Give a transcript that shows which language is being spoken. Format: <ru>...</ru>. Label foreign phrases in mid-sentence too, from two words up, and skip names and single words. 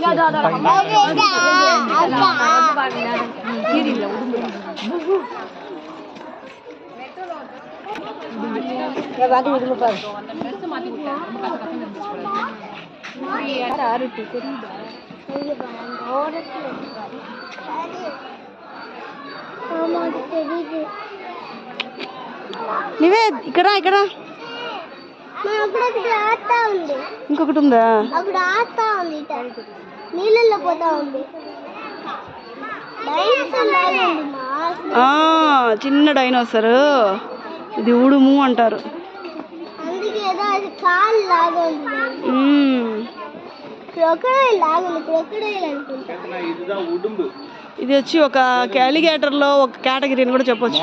<ta>கீரில உடும்பு ஏ வாடி உடும்பு பாரு ட்ரெஸ் மாத்தி விட்டேன் ரொம்ப கசகசன்னு இருந்துச்சு யாரு தெரியுதா இங்க பாருங்க ஓரத்துல ஆமா தெரியுது నివేద్</ta> <te>ఇక్కడ ఇక్కడ అక్కడ ఆతా ఉంది ఇంకొకటి ఉందా అక్కడ ఆతా ఉంది నీళ్ళల్లో పోతా ఉంది డైనోసార్ లాగా ఉంది మా చిన్న డైనోసార్ ఇది ఉడుము అంటారు అందుకే ఏదో అది కాల్ లాగా ఉంది క్రొకడైల్ లాగా ఉంది క్రొకడైల్ అనుకుంటా ఇదిదా ఉడుంబు ఇది వచ్చి ఒక అలిగేటర్ లో ఒక కేటగిరీ అని కూడా చెప్పొచ్చు</te>